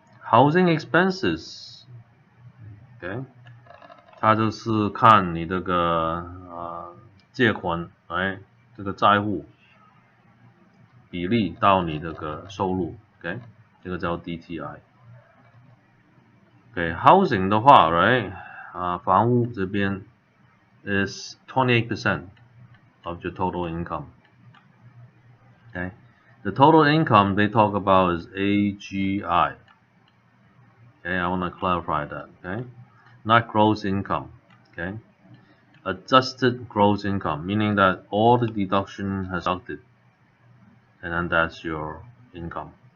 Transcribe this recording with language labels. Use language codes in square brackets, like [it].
[en] housing expenses, [zh] okay， 它就是看你这个借款，哎。这个债务比例到你这个收入 ，OK， 这个叫 DTI。OK， housing 的话 ，right， 房屋这边 [en] is 28% of your total income. Okay, the total income they talk about is AGI. Okay, I want to clarify that. Okay, not gross income. Okay. Adjusted gross income, meaning that all the deduction has deducted, and then that's your income.